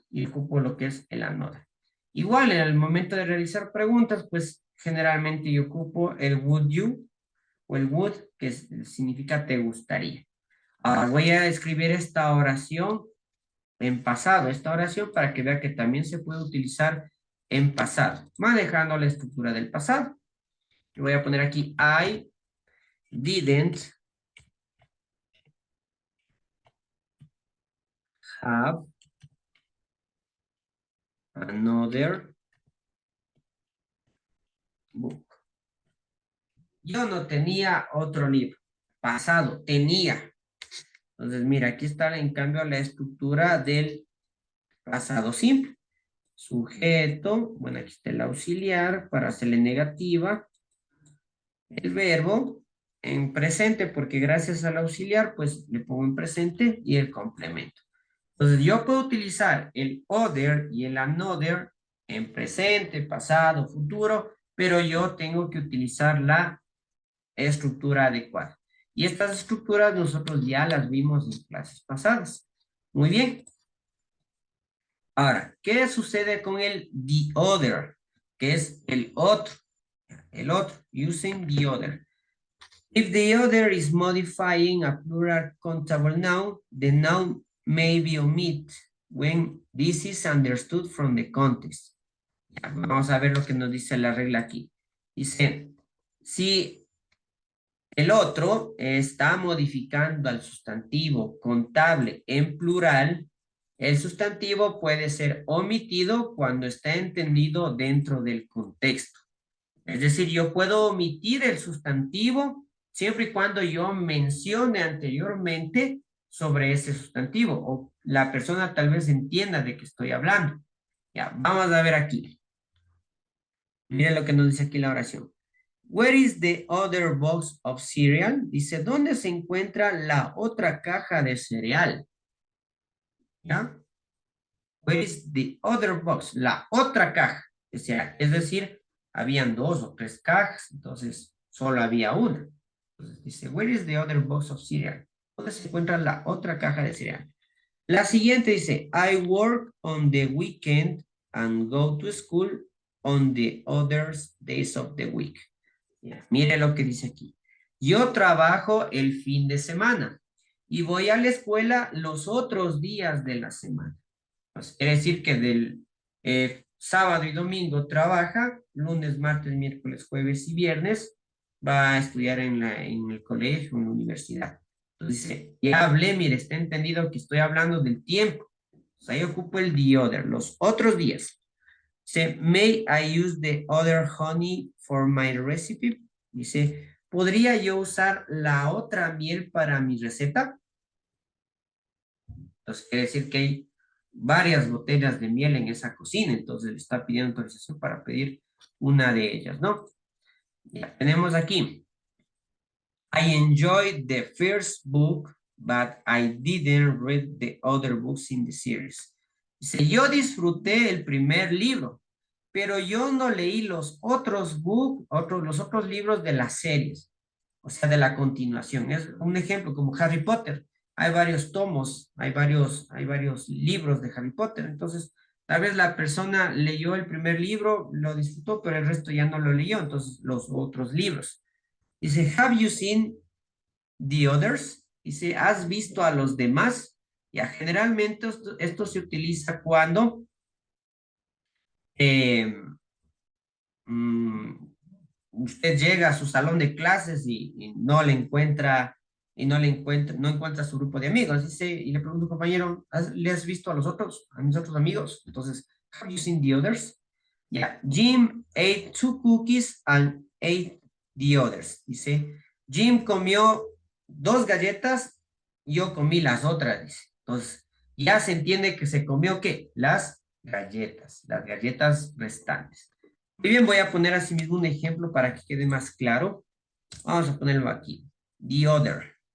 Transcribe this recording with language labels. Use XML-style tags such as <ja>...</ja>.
<es>Y ocupo lo que es el another. Igual, en el momento de realizar preguntas, pues generalmente yo ocupo el would you o el would, que significa te gustaría. Ahora voy a escribir esta oración en pasado, esta oración para que vea que también se puede utilizar en pasado, manejando la estructura del pasado. Yo voy a poner aquí</es> <en>I didn't have another book.</en> <es>Yo no tenía otro libro. Pasado, tenía. Entonces, mira, aquí está en cambio la estructura del pasado simple. Sujeto, bueno, aquí está el auxiliar para hacerle negativa. El verbo en presente, porque gracias al auxiliar, pues le pongo en presente y el complemento. Entonces, yo puedo utilizar el other y el another en presente, pasado, futuro, pero yo tengo que utilizar la estructura adecuada. Y estas estructuras nosotros ya las vimos en clases pasadas. Muy bien. Ahora, ¿qué sucede con el the other? Que es el otro. El otro.</es> <en>Using the other. If the other is modifying a plural countable noun, the noun may be omitted when this is understood from the context.</en> <es>Ya, vamos a ver lo que nos dice la regla aquí. Dice, si el otro está modificando al sustantivo contable en plural, el sustantivo puede ser omitido cuando está entendido dentro del contexto. Es decir, yo puedo omitir el sustantivo siempre y cuando yo mencione anteriormente sobre ese sustantivo o la persona tal vez entienda de qué estoy hablando. Ya, vamos a ver aquí. Miren lo que nos dice aquí la oración.</es> <en>Where is the other box of cereal?</en> <es>Dice, ¿dónde se encuentra la otra caja de cereal? ¿Ya?</es> <en>Where is the other box?</en> <es>La otra caja de cereal. Es decir, habían 2 o 3 cajas, entonces solo había una. Entonces dice,</es> <en>where is the other box of cereal?</en> <es>¿Dónde se encuentra la otra caja de cereal? La siguiente dice,</es> <en>I work on the weekend and go to school on the other days of the week.</en> <es>Ya, mire lo que dice aquí. Yo trabajo el fin de semana y voy a la escuela los otros días de la semana. Pues, quiere decir que del sábado y domingo trabaja, lunes, martes, miércoles, jueves y viernes va a estudiar en el colegio, en la universidad. Entonces dice, ya hablé, mire, está entendido que estoy hablando del tiempo. Pues ahí ocupo el the other, los otros días.</es> <en>Dice, may I use the other honey for my recipe?</en> <es>Dice, ¿podría yo usar la otra miel para mi receta? Entonces quiere decir que hay varias botellas de miel en esa cocina, entonces le está pidiendo autorización para pedir una de ellas, ¿no? Ya tenemos aquí.</es> <en>I enjoyed the first book, but I didn't read the other books in the series.</en> <es>Dice, yo disfruté el primer libro, pero yo no leí los otros los otros libros de las series, o sea, de la continuación. Es un ejemplo como Harry Potter. Hay varios tomos, hay varios libros de Harry Potter. Entonces, tal vez la persona leyó el primer libro, lo disfrutó, pero el resto ya no lo leyó. Entonces, los otros libros.</es> <en>Dice, have you seen the others?</en> <es>Dice, ¿has visto a los demás? Ya, generalmente esto se utiliza cuando eh, mm, usted llega a su salón de clases y no le encuentra, no encuentra su grupo de amigos. Dice, y le pregunto, compañero, ¿le has visto a los otros, a mis otros amigos? Entonces,</es> <en>have you seen the others? Yeah, Jim ate 2 cookies and ate the others.</en> <es>Dice, Jim comió 2 galletas, yo comí las otras, dice. Entonces, ya se entiende que se comió, ¿qué? Las galletas restantes. Muy bien, voy a poner así mismo un ejemplo para que quede más claro. Vamos a ponerlo aquí. The other.</es>